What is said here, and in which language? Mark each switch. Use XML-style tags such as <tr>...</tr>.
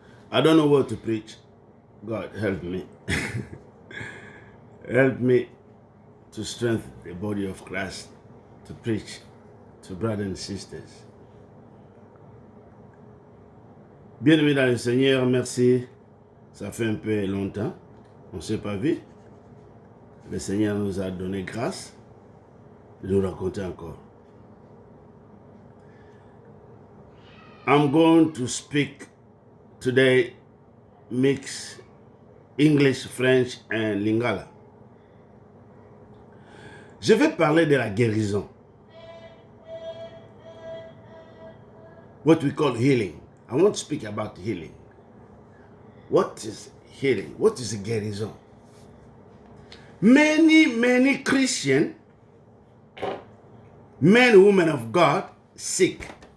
<en>I don't know what to preach. God, help me. Help me to strengthen the body of Christ to preach to brothers and sisters.</en> <fr>Bien-aimés dans le Seigneur, merci. Ça fait un peu longtemps. On ne s'est pas vu. Le Seigneur nous a donné grâce de nous raconter encore.</fr> <en>I'm going to speak today mix English, French and Lingala.</en> <fr>Je vais parler de la guérison.</fr> <en>What we call healing. I want to speak about healing. What is healing? What is guérison? Many Christians, men and women of God, sick.</en>